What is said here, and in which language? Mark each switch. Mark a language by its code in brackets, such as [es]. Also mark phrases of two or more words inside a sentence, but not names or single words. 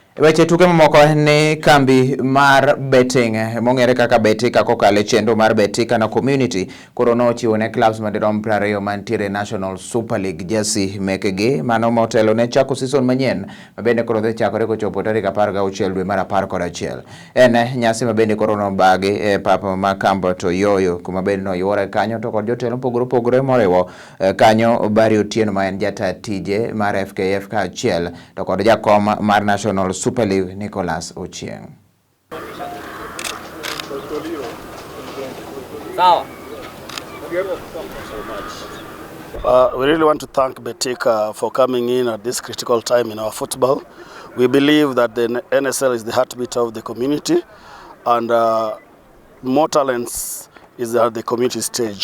[luo] Weche tuke mamoko ni kambi mar betting mong'ere kaka Betika kokale chenro mar Betika na community koro nochiwo ne clubs madirom 20 mantiere National Super League jersey mekgi mano motelo ne chako season manyien mabende koro dhi chakore kochopo tarik 16 dwe mar 11. En nyasi mabende koro nobagi e pap ma kambo to yoyo kuma bende noyuore kanyo to kod jotelo pogore moriwo kanyo Bari Otieno ma en jata tije mar FKF ka achiel to kod jakom mar National Super League Nicholas Ochieng. [en] We really want to thank Betika for coming in at this critical time in our football. We believe that the NSL is the heartbeat of the community, and more talents is at the community stage.